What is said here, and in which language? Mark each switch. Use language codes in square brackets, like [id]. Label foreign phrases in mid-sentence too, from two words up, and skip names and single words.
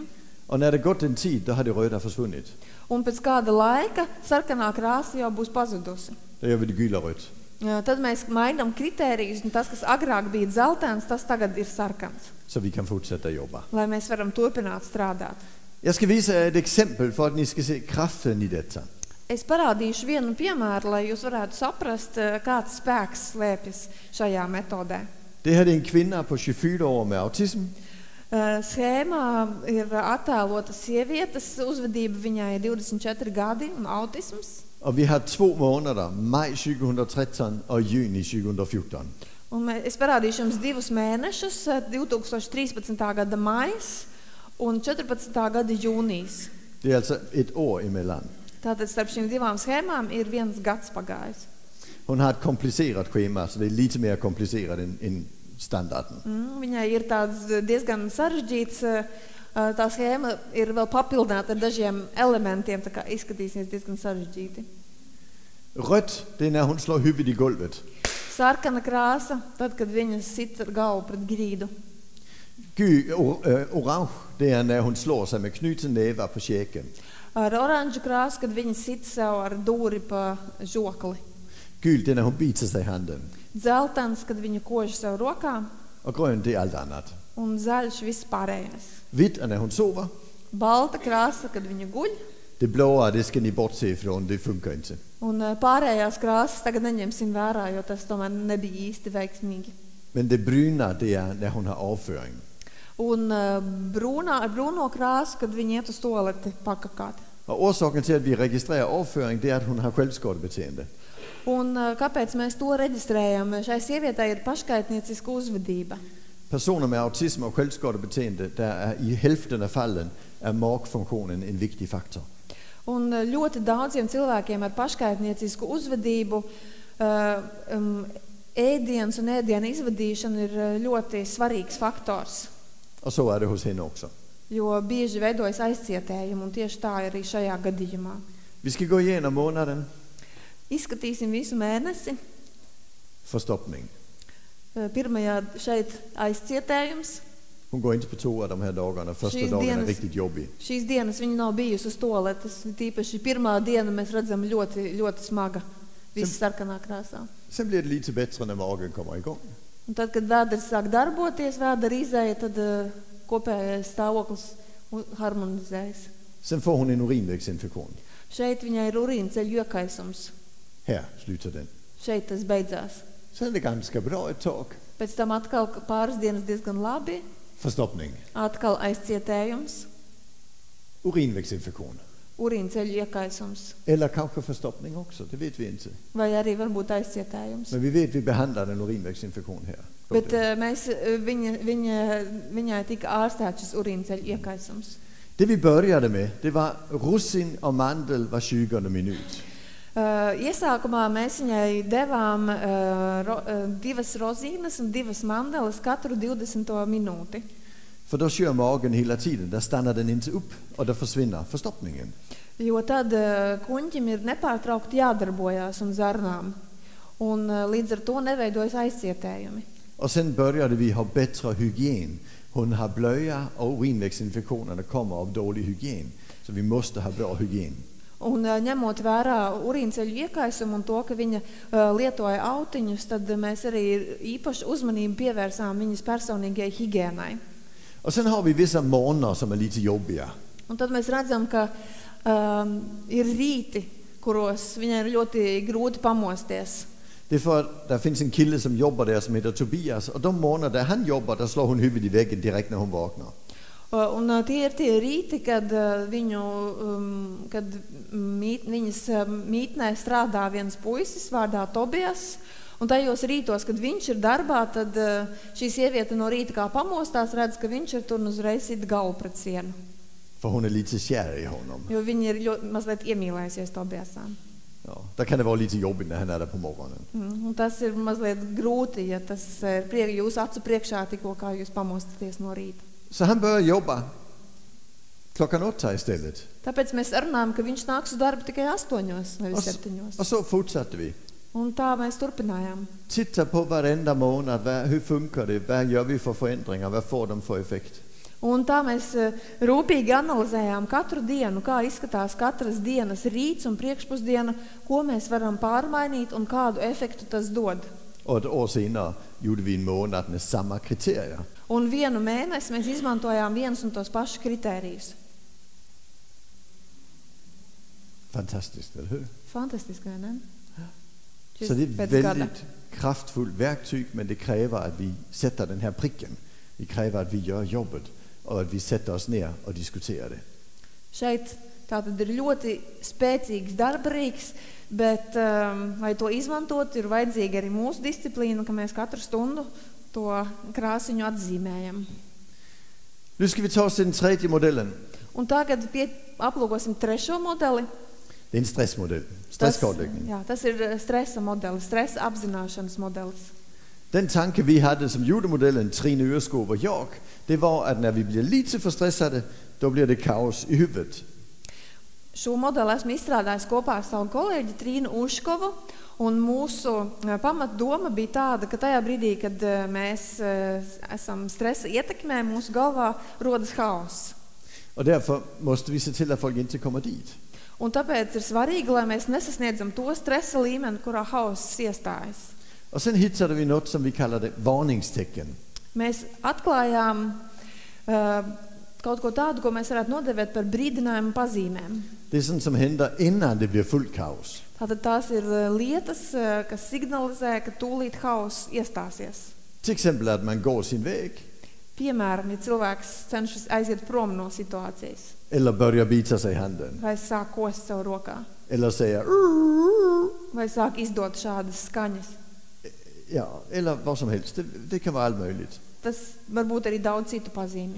[da] Og når det gått en tid, der har det røde forsvundet. [lv] Un pēc kāda laika sarkanā krāsa jau būs pazudusi. [da] Der gør vi det gyld og rødt. [lv] Tad mēs mainām kritērijus, un tas, kas agrāk bija dzeltens, tas tagad ir sarkans. [da] Så vi kan fortsætte at jobbe. [lv] Lai mēs varam turpināt strādāt. [da] Jeg skal vise jer et eksempel, for at I skal se kraften i dette. [lv] Es parādīšu vienu piemēru, lai jūs varētu saprast, kāds spēks slēpjas šajā metodē. [da] Det her er en kvinde på 24 år med autism. [lv] Schēmā ir attēlota sievietes uzvedība, viņai ir 24 gadi un autisms. [da] Og vi har 2 måneder, maj 2013 og juni 2014. [lv] Un es parādīšu jums 2 mēnešus, 2013. gada maijs un 14. gada jūnijas. [da] Det er altså et år imellem. [lv] Tātad starp šīm 2 schēmām ir 1 gads pagājis. [da] Hun har et kompliceret schema, så det er lidt mere kompliceret end standarden. [lv] Viņai ir tāds diezgan sarežģīts, tā schēma ir vēl papildināta ar dažiem elementiem, tā kā izskatīsies diezgan sarežģīti. [da] Rødt, det er, når hun slår huvudet i gulvet. [lv] Sarkana krāsa, tad, kad viņa sit ar galvu pret grīdu. [da] Orange, det er, når hun slår sig med knyttet næver på skæggen. [lv] Ar oranžu krāsu, kad viņa sit sev ar dūri pa žokli. [da] Gyld, det er, når hun biter sig i handen. [lv] Dzeltens, kad viņa kož sev rokā. [da] Og grøn, det er alt andet. [lv] Un zaļš viss pārējais. [da] Hvidt er, når hun sover. [lv] Balta krāsa, kad viņa guļ. [da] Det blå, det skal I bortse fra, det fungerer ikke. [lv] Un pārējās krāsas tagad neņemsim vērā, jo tas tomēr nebija īsti veiksmīgi. [da] Men det brune, det er, når hun har afføring. [lv] Un brūno krāsu, kad viņi iet uz toaleti pakakāt. [da] Og årsaken til, at vi registrerer afføring, det er, at hun har selvskadebeteende. [lv] Un kāpēc mēs to reģistrējam? Šai sievietei ir paškaitnieciska uzvedība. [da] Personer med autisme og selvskadebeteende, der er i hälften af fallen, er magfunktionen en vigtig faktor. [lv] Un ļoti daudziem cilvēkiem ar paškaitniecisku uzvedību ēdienas un ēdienu izvadīšana ir ļoti svarīgs faktors. [da] Og så er det hos hende også. [lv] Jo bieži veidojas aizcietējumi, un tieši tā arī šajā gadījumā. [da] Vi skal gå igennem måneden. [lv] Izskatīsim visu mēnesi. [da] Forstopning. [lv] Pirmajā šeit aizcietējums. [da] Hun går inte på 2 af de her dagene. Første dagen er rigtig jobbig. [lv] Šīs dienas viņa nav bijusi uz toaletes. Tīpaši pirmā diena mēs redzam ļoti smaga. Viss sarkanā krāsā. [da] Sen bliver det lige til bedre, når magen kommer i gang. [lv] Un tad, kad vēders sāk darboties, vēdera izēja, tad kopējais stāvoklis harmonizējas. [da] Sen får hun en urinvægsinfektion. [lv] Šeit viņai ir urīnceļu iekaisums. [da] Her slutter den. [lv] Šeit tas beidzās. [da] Sen er det [sv] ganska bra [da] et tag. [lv] Pēc tam atkal pāris dienas diezgan labi. [sv] Förstoppning. [lv] atkal aizcietējums, [sv] Urinvägsinfektion. [lv] urīnceļu iekaisums, [sv] Eller kanske förstoppning också, det vet vi inte. [lv] vai arī varbūt aizcietējums. [sv] Men vi vet vi behandlar en urinvägsinfektion här. [lv] Bet viņai tika ārstēts šis urīnceļu iekaisums. [sv] Det vi började med, det var russin och mandel var 20 minut. [lv] Iesākumā mēs viņai devām divas rozīnes un divas mandeles katru 20. minūti. [sv] För då kör magen hela tiden, där stannar den inte upp och då försvinner förstoppningen. [lv] Jo tad kuņķim ir nepārtraukti jādarbojās un zarnām. Un līdz ar to neveidojas aizcietējumi. [sv] Och sen började vi ha bättre hygien. Hon har blöja och urinvägsinfektionerna kommer av dålig hygien. Så vi måste ha bra hygien. [lv] Un ņemot vērā urīnceļu iekaisumu un to, ka viņa lietoja autiņus, tad mēs arī īpaši uzmanību pievērsām viņas personīgajai higiēnai. [sv] Och sen har vi vissa morgnar som är lite jobbiga. [lv] Un tad mēs redzam, ka ir rīti, kuros viņai ir ļoti grūti pamosties. [sv] Det är för att det finns en kille som jobbar där som heter Tobias. Och de morgnar där han jobbar, där slår hon huvudet i väggen direkt när hon vaknar. [lv] Un tie ir tie rīti, kad viņas mītnē strādā viens puisis vārdā Tobijas. Un tajos rītos, kad viņš ir darbā, tad šī sieviete no rīta kā pamostās, redz, ka viņš ir tur un uzreiz sit galvu pret sienu. [sv] För hon är lite kär i honom. [lv] Jo viņa ir mazliet iemīlējusies Tobijasām. [sv] Ja, där kan det vara lite jobbigt när han är där på morgonen. [lv] Un tas ir mazliet grūti, ja tas ir jūsu acu priekšā tikko kā jūs pamostaties no rīta. [sv] Så han börjar jobba klockan 8 istället. [lv] Tāpēc mēs runājam, ka viņš nāks uz darbu tikai 8, nevis 7. [sv] Och så fortsatte vi. [lv] Un tā mēs turpinājām. [sv] Titta på varenda månad, hur funkar det? Vad gör vi för förändringar? Vad får de för effekt? [lv] Un tā mēs rūpīgi analizējām katru dienu, kā izskatās katras dienas rīts un priekšpusdiena, ko mēs varam pārmainīt un kādu efektu tas dod. [sv] Och ett år senare gjorde vi en månad med samma kriterier. [lv] Un vienu mēnesi mēs izmantojām viens un tos pašus kritērijus. [sv] Fantastiskt, eller hur? [lv] Fantastiski, vai ne? [sv] Så det är väldigt kraftfullt verktyg, men det kräver att vi sätter den här pricken. Det kräver att vi gör jobbet och att vi sätter oss ner och diskuterar det. [lv] Šeit tātad ir ļoti spēcīgs darbarīgs, bet, lai to izmantot, ir vajadzīga arī mūsu disciplīna, ka mēs katru stundu to krāsiņu atzīmējam. [sv] Nu ska vi ta oss till den tredje modellen. [lv] Un tagad aplūkosim trešo modeli. [sv] Det är en stressmodell, stresskartläggning. [lv] Tas ir stresa modelis, stresa apzināšanas modelis. [sv] Den tanke vi hade som gjorde modellen, Trine Ørskov och jag, det var att när vi blir lite för stressade, då blir det kaos i huvudet. [lv] Šo modeli esmu izstrādājis kopā ar savu kolēģi Trīnu Uškovu, un mūsu pamatdoma bija tāda, ka tajā brīdī, kad mēs esam stresa ietekmē, mūsu galvā rodas haoss. [sv] Och därför måste vi se till att folk inte kommer dit. [lv] Un tāpēc ir svarīgi, lai mēs nesasniedzam to stresa līmeni, kurā haoss iestājas. [sv] Och sen hittade vi något som vi kallade varningstecken. [lv] Mēs atklājām kaut ko tādu, ko mēs varētu nodevēt par brīdinājumu pazīmēm. [sv] Det är sånt som händer innan det blir fullt kaos. [lv] Tātad tās ir lietas, kas signalizē, ka tūlīt haoss iestāsies. [sv] Till exempel att man går sin väg. [lv] Piemēram, ja cilvēks cenšas aiziet prom no situācijas. [sv] Eller börjar bita sig i handen. [lv] Vai sāk kost savu rokā. [sv] Eller säga [lv] Vai sāk izdot šādas skaņas. [sv] ja, eller vad som helst. Det kan vara allt möjligt. [lv] Tas varbūt arī daudz citu pazīmju.